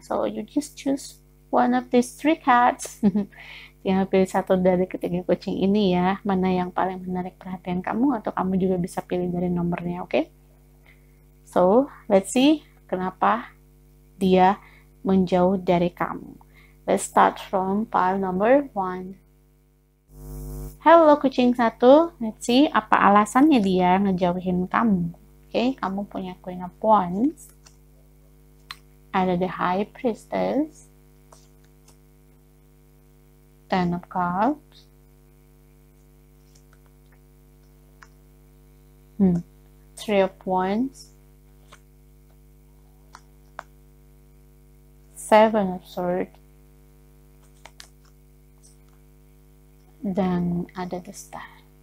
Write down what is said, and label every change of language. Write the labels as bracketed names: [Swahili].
[English] So, you just choose one of these 3 cards. [Indonesian] Tinggal pilih satu dari ketiga kucing ini ya, mana yang paling menarik perhatian kamu, atau kamu juga bisa pilih dari nomornya, oke? [English] So, let's see [Indonesian] kenapa dia menjauh dari kamu. [English] Let's start from pile number 1. [Indonesian] Halo kucing 1, [English] let's see [Indonesian] apa alasannya dia ngejauhin kamu. Oke, kamu punya Queen of Wands, ada the High Priestess, Ten of Cups, Three of Wands, Seven of Swords, dan ada the Star.